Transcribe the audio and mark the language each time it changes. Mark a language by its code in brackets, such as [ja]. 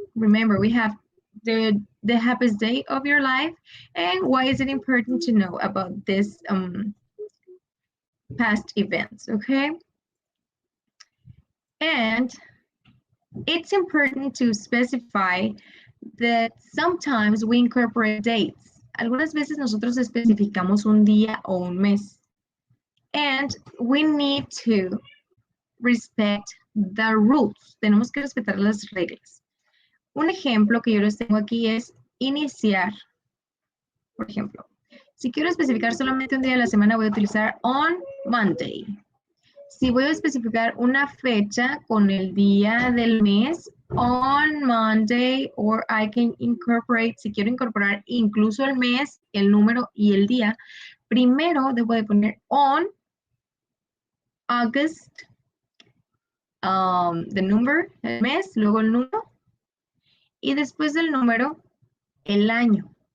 [en] Remember, we have the happiest day of your life, and why is it important to know about this past events, okay? And it's important to specify that sometimes we incorporate dates. [es] Algunas veces nosotros especificamos un día o un mes. [en] And we need to respect the rules. [es] Tenemos que respetar las reglas. Un ejemplo que yo les tengo aquí es iniciar. Por ejemplo, si quiero especificar solamente un día de la semana, voy a utilizar on Monday. Si voy a especificar una fecha con el día del mes, on Monday, [en] or I can incorporate, [es] si quiero incorporar incluso el mes, el número y el día, primero debo de poner on August, the number, el mes, luego el número, y después del número, el año.